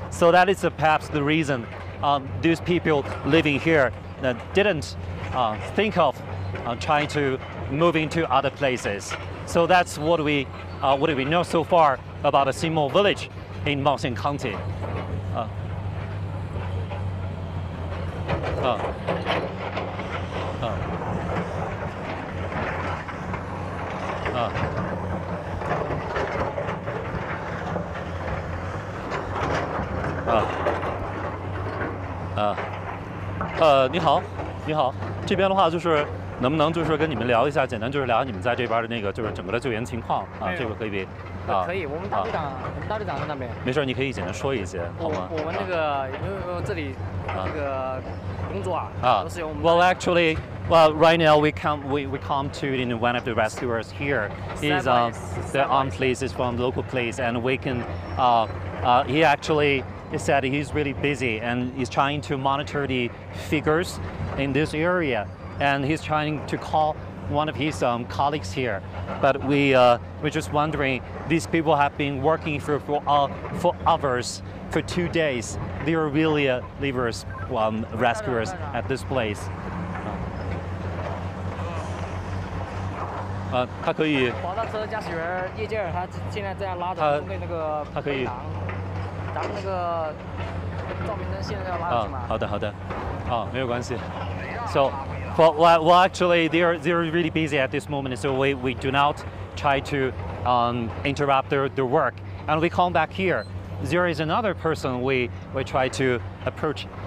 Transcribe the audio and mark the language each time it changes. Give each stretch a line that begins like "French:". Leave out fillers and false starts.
English: So that is perhaps the reason these people living here didn't think of trying to move into other places. So that's what we know so far about the Sichuan village in Maoxian County.
Chinese: 啊啊啊你好，你好，这边的话就是能不能就是跟你们聊一下，简单就是聊你们在这边的那个就是整个的救援情况啊，这个可以别可以，我们大队长在那边。没事，你可以简单说一些，好吗？我们那个因为这里这个工作都是由我们。
English: Well, actually. Well, right now we come to in one of the rescuers here. He's the police is from local place, and we can. He actually said he's really busy and he's trying to monitor the figures in this area, and he's trying to call one of his colleagues here. But we're just wondering, these people have been working for hours, for 2 days. They are really rescuers at this place.
Chinese: 他可以。宝大车驾驶员叶健儿，他现在这样拉着中队那个背囊，咱们那个照明灯现在要拉上去嘛？好的好的，没有关系。
English: So, well, actually, they're really busy at this moment, so we do not try to interrupt their work, and we come back here. There is another person we try to approach.